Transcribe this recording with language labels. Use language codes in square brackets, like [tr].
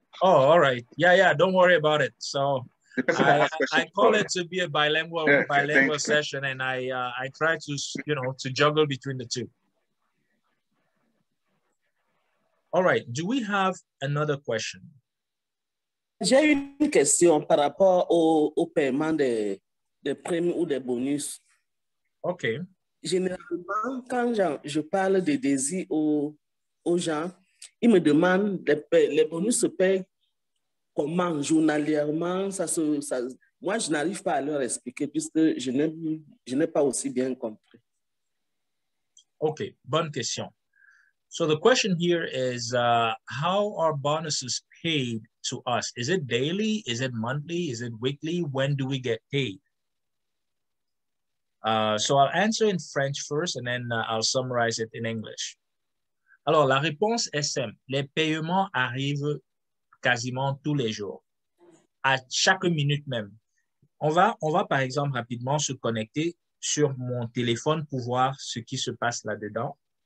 [en] Oh, all right. Yeah, don't worry about it. So I call it to be a bilingual session, and I try to, you know, to juggle between the two. All right, do we have another question? [fr] J'ai une question par rapport au paiement des primes ou des bonus. OK. Généralement, quand je parle de DESI aux gens, ils me demandent, les bonus se payent comment, journalièrement, moi, je n'arrive pas à leur expliquer puisque je n'ai pas aussi bien compris. OK, bonne question. [en] So the question here is, how are bonuses paid to us? Is it daily? Is it monthly? Is it weekly? When do we get paid? So I'll answer in French first, and then I'll summarize it in English. [fr] Alors, la réponse est simple. Les paiements arrivent quasiment tous les jours, à chaque minute même. On va par exemple rapidement se connecter sur mon téléphone pour voir ce qui se passe là-dedans.